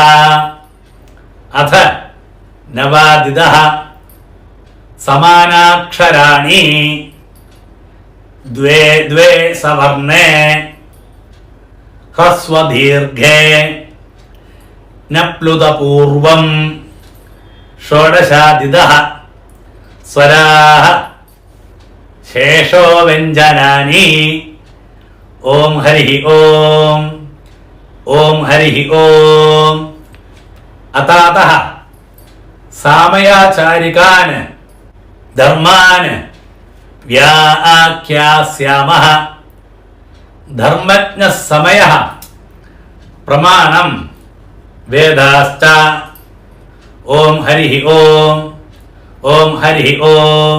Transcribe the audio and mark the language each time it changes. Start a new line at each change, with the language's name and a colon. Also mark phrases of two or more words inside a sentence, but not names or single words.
Sanskrit: अथ नवादिदः समानाक्षराणि द्वे द्वे सवर्णे ह्रस्वदीर्घे न प्लुतपूर्वं षोडशादिदः स्वराः शेषो व्यञ्जनानि. ओम हरिः ओम ओम हरिः ओम. അതാതഃ സാമയാചാരികാൻ ധർമാൻ വ്യാഖ്യാസ്യാമഃ ധർമ്മജ്ഞ സമയഃ പ്രമാണം വേദാശ്ച. ഓം ഹരി ഓം ഓം ഹരി ഓം.